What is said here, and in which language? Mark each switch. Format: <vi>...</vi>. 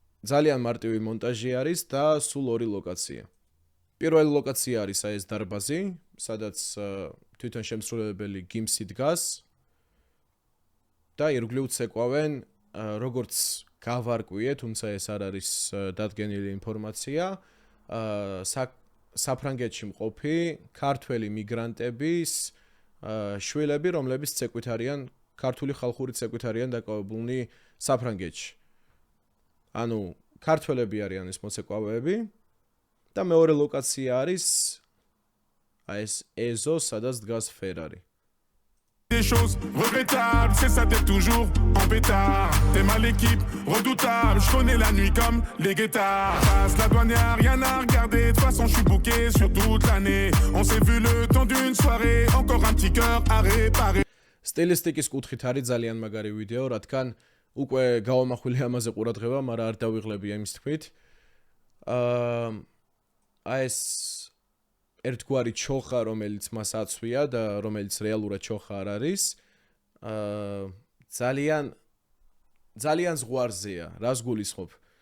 <ka>ძალიან მარტივი მონტაჟი არის და სულ ორი ლოკაცია. პირველი ლოკაცია არის აი ეს დარბაზი, სადაც თვითონ შემსრულებელი გიმსი დგას და ირგვლივ ცეკვავენ როგორც გავარკვიე, თუმცა ეს არ არის დადგენილი ინფორმაცია, საფრანგეთში მყოფი ქართველი მიგრანტების შვილები, რომლებიც ცეკვით არიან, ქართული ხალხური ცეკვით არიან დაკავებულნი საფრანგეთში. ანუ ქართველები არიან ეს მოცეკვავეები და მეორე ლოკაცია არის აი ეს ეზო, სადაც დგას ფერარი.</ka> <fr>Des choses regrettables, c'est ça t'es toujours en pétard. T'es mal équipe, redoutable, je connais la nuit comme les guettards. Passe la douane, y'a rien à regarder, de toute façon je suis booké sur toute l'année. On s'est vu le temps d'une soirée, encore un petit cœur à réparer.</fr> <ka>სტილისტიკის კუთხით არის ძალიან მაგარი ვიდეო, რადგან უკვე გავამახვილე ამაზე ყურადღება, მაგრამ არ დავიღლებია იმის თქმით. აი ეს ერთგვარი ჩოხა, რომელიც მას აცვია და რომელიც რეალურად ჩოხა არ არის, ძალიან ზღვარზეა, რას გულისხმობ?</ka>